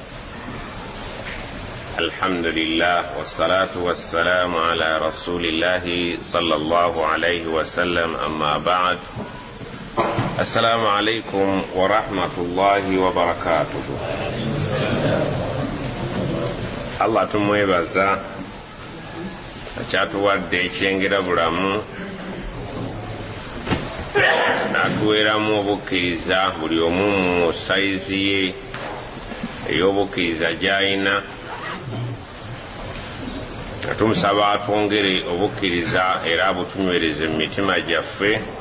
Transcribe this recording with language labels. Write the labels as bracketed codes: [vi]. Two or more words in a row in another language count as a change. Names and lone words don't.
[ar] الحمد لله والصلاة والسلام على رسول الله صلى الله عليه وسلم. أما بعد، السلام عليكم ورحمة الله وبركاته. [lg] الله tumwebaza akyatuwadde ekyengera bulamu n'atuweeramu obukkiriza buli omu mu sayizi ye ey'obukkiriza gy'alina. tumusaba atwongere obukkiriza era abutunywereze mu mitima gyaffe.